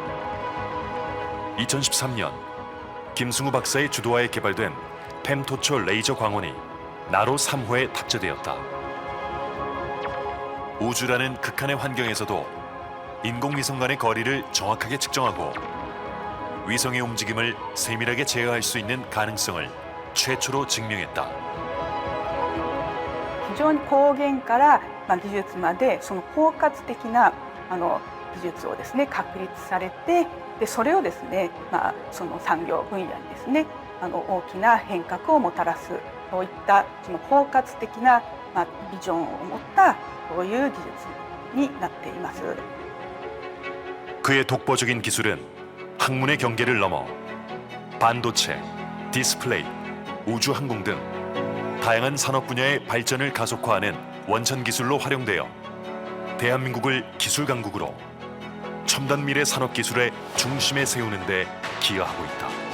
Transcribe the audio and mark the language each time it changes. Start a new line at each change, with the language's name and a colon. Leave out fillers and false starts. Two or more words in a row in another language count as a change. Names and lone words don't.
Korean: 2013년 김승우 박사의 주도하에 개발된 펜토초 레이저 광원이 나로 3호에 탑재되었다. 우주라는 극한의 환경에서도 인공위성 간의 거리를 정확하게 측정하고 위성의 움직임을 세밀하게 제어할 수 있는 가능성을 최초로 증명했다.
Japanese: 非常に光源から技術までその包括的な技術をですね確立されて、でそれをですねその産業分野にですね大きな変革をもたらす、そういったその包括的なビジョンを持ったそういう技術になっています。
Korean: 그의 독보적인 기술은 학문의 경계를 넘어 반도체, 디스플레이, 우주항공 등 다양한 산업 분야의 발전을 가속화하는 원천 기술로 활용되어 대한민국을 기술 강국으로 첨단 미래 산업 기술의 중심에 세우는 데 기여하고 있다.